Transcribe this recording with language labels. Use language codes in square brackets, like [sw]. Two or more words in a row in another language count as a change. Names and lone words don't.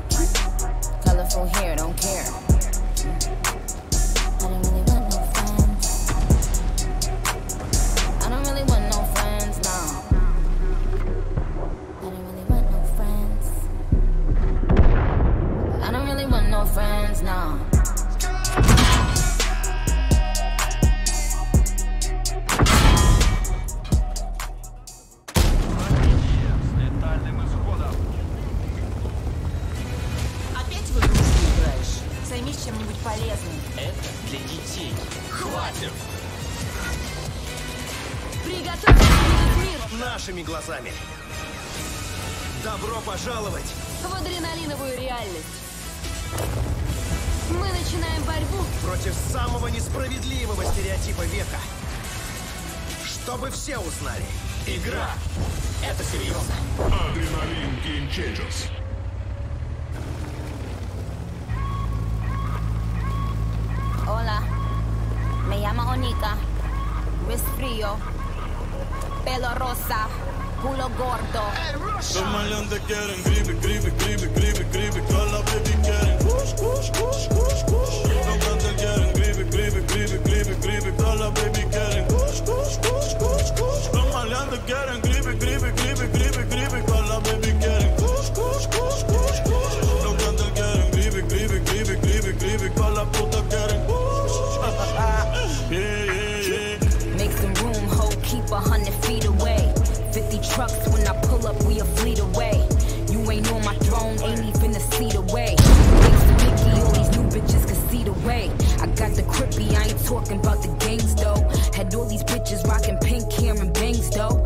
[en] Colorful hair, don't care. I don't really want no friends. I don't really want no friends, no. I don't really want no friends. I don't really want no friends, no. [ru] Опять в игрушку играешь? Займись чем-нибудь полезным. Это для детей. Хватит! Приготовься увидеть мир Нашими глазами. Добро пожаловать в адреналиновую реальность. Мы начинаем борьбу против самого несправедливого стереотипа века. Чтобы все узнали. Игра. Это серьезно. Adrenaline Game Changers. [es] Hola, me llamo Onika. Wrist frío, pelo rosa, culo gordo. Los maleantes quieren gripe, gripe, gripe, gripe, gripe. Todas las baby quieren kush, kush, kush, kush, kush. Los cantantes quieren gripe, gripe, gripe, gripe, gripe. Todas las baby quieren kush, kush, kush, kush, kush. Los maleantes quieren gripe, gripe, gripe, gripe, gripe. Todas las baby quieren kush, kush, kush, kush, kush. Los cantantes quieren gripe, gripe, gripe, gripe, gripe. Todas las putas quieren kush. [en] Yeah, yeah, yeah. Make some room, ho, keep 100 feet away. 50 trucks, when I pull up, we a fleet away. You ain't on my throne, ain't even a seat away. Thanks to Mickey, all these new bitches can see the way. I got the crippy, I ain't talking about the gangs though. Had all these bitches rocking pink hair and bangs though.